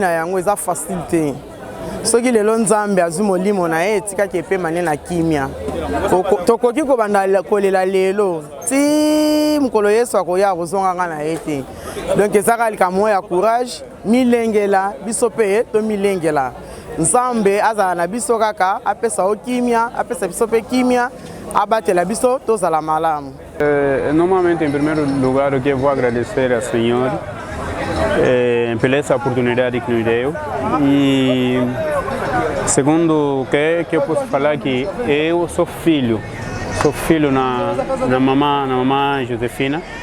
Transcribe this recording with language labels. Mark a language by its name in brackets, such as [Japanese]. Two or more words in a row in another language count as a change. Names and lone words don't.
[Lingala] na yango eza facile te soki lelo nzambe azwi molimo na ye etikaki epemane na kimia tokoki kobanda kolela lelo ti mokolo yesu akoya akozonganga na ye te donc ezaka likambo ya courage milengela biso mpe tomilengela nzambe azala na biso kaka apesa o kimia apesa biso mpe kimia abatela biso tozala malamu. [Portuguese] Normalmente, em primeiro lugar, eu vou agradecer ao Senhor pela essa oportunidade que nos deu. E segundo que eu posso falar que eu sou filho na mamãe Josefina.